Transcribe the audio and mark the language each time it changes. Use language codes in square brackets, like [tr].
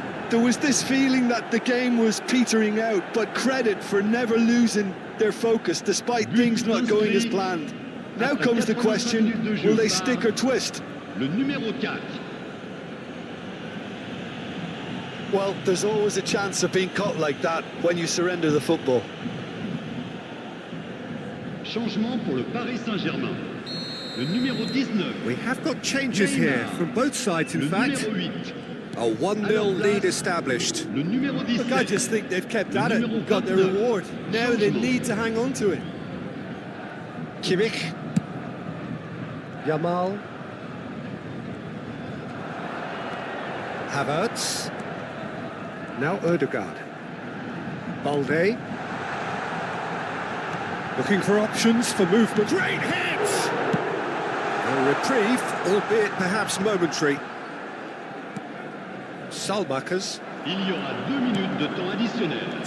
[en] There was this feeling that the game was petering out, but credit for never losing their focus despite things not going as planned. Now comes the question, will they stick or twist? [fr] Le numéro 4. [en] Well, there's always a chance of being caught like that when you surrender the football. [fr] Changement pour le Paris Saint-Germain. Le numéro 19. [en] We have got changes here from both sides, in [fr] Le [en] fact. [fr] numéro 8. [en] A 1-0 lead established. [fr] Le numéro 17. [en] Look, I just think they've kept at it and got their reward. Now they need to hang on to it. Kimmich. Yamal. Havertz. Now Ødegaard. Balde. Looking for options for movement. Great hit! A reprieve, albeit perhaps momentary. Selamat. [fr] Il y aura 2 minutes de temps additionnel.